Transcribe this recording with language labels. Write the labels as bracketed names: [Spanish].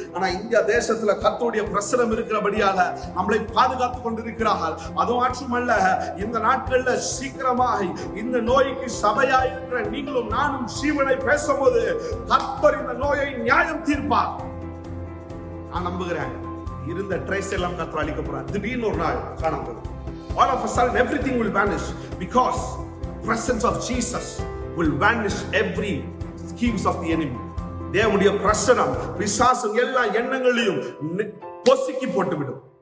[Tamil] ஆனா இந்தியா தேசத்துல கர்த்தருடைய பிரசனம் இருக்கிறபடியால நம்மளை பாதுகாத்து கொண்டிருக்கிறார்கள். அது மட்டுமல்ல, இந்த நாட்கள்ல சீக்கிரமாக இந்த நோய்க்கு சபையா இருக்கிற நீங்களும் நானும் சீவனை பேசும்போது கர்த்தர் இந்த நோயை நியாயம் தீர்ப்பார். நான் நம்புகிறேன். இருந்த ட்ரேஸ் எல்லாம் கர்த்தர் அளிக்க போறார். திடீர்னு ஒரு நாள் காணப்படும். [English] All of a sudden everything will vanish because presence of Jesus will vanish every schemes of the enemy. [Tamil] தேவனுடைய பிரசனம் பிசாசின் எல்லா எண்ணங்களையும் பொசுக்கி போட்டுவிடும்.